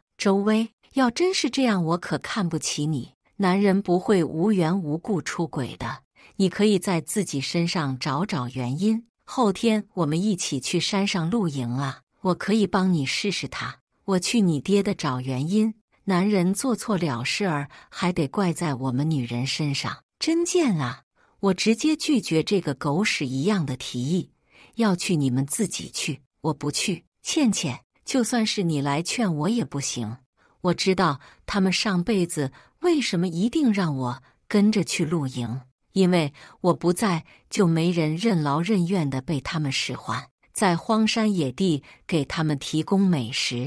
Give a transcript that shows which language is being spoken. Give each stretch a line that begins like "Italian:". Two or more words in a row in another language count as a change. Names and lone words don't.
Chinese: 周薇，要真是這樣，我可看不起你。男人不會無緣無故出軌的， 你可以在自己身上找找原因。後天我們一起去山上露營啊，我可以幫你試試它。我去你爹的找原因，男人做錯了事兒還得怪在我們女人身上，真賤啊！我直接拒絕這個狗屎一樣的提議，要去你們自己去，我不去。倩倩，就算是你來勸我也不行。我知道他們上輩子為什麼一定讓我跟着去露營，因為我不在，就沒人任勞任怨地被他們使喚，在荒山野地給他們提供美食。